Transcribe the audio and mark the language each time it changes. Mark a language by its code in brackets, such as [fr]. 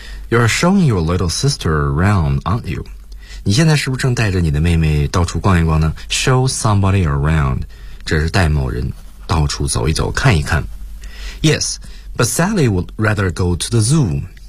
[en] You're showing your little sister around, aren't you? [zh] 你现在是不是正带着你的妹妹到处逛一逛呢？ [en] Show somebody around, [zh] 这是带某人到处走一走，看一看。 [en] Yes, but Sally would rather go to the zoo.